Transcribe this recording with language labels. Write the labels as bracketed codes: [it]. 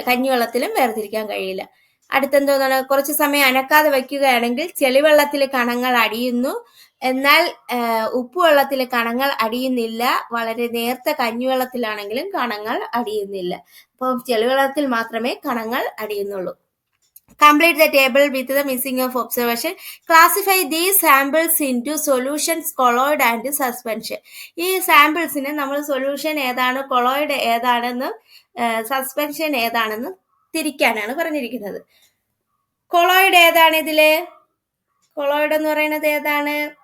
[ml] കഞ്ഞിവെള്ളത്തിലും വേർതിരിക്കാൻ കഴിയില്ല. അടുത്തെന്തോന്നാണ്? കുറച്ച് സമയം അനക്കാതെ വയ്ക്കുകയാണെങ്കിൽ ചെളിവെള്ളത്തിൽ കണങ്ങൾ അടിയുന്നു. എന്നാൽ ഉപ്പുവെള്ളത്തിൽ കണങ്ങൾ അടിയുന്നില്ല. വളരെ നേർത്ത കഞ്ഞിവെള്ളത്തിലാണെങ്കിലും കണങ്ങൾ അടിയുന്നില്ല. അപ്പോൾ ചെളിവെള്ളത്തിൽ മാത്രമേ കണങ്ങൾ അടിയുന്നുള്ളൂ. [en] Complete the table with the missing of observation. Classify these samples into solutions, colloid and suspension. [ml] ഈ സാമ്പിൾസിന് നമ്മൾ സൊല്യൂഷൻ ഏതാണ്, കൊളോയിഡ് ഏതാണെന്ന്, സസ്പെൻഷൻ ഏതാണെന്ന് തിരിക്കാനാണ് പറഞ്ഞിരിക്കുന്നത്. കൊളോയിഡ് ഏതാണ് ഇതില്? കൊളോയിഡ് എന്ന് പറയുന്നത് ഏതാണ്?